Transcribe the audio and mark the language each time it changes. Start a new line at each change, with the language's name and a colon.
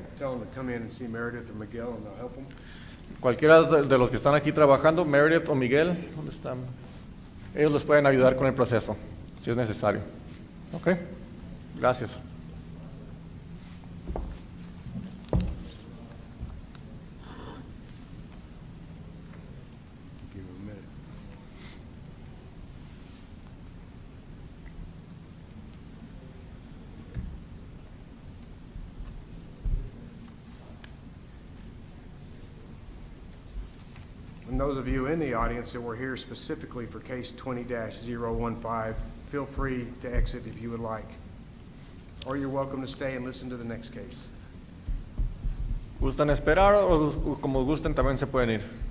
English: Tell them to come in and see Meredith or Miguel, and they'll help them.
Spanish: Cualquiera de los que están aquí trabajando, Meredith o Miguel, ¿dónde están? Ellos les pueden ayudar con el proceso, si es necesario. Ok, gracias.
English: Give them a minute. And those of you in the audience that were here specifically for case 20-015, feel free to exit if you would like. Or you're welcome to stay and listen to the next case.
Spanish: ¿Gustan esperar o como gusten también se pueden ir?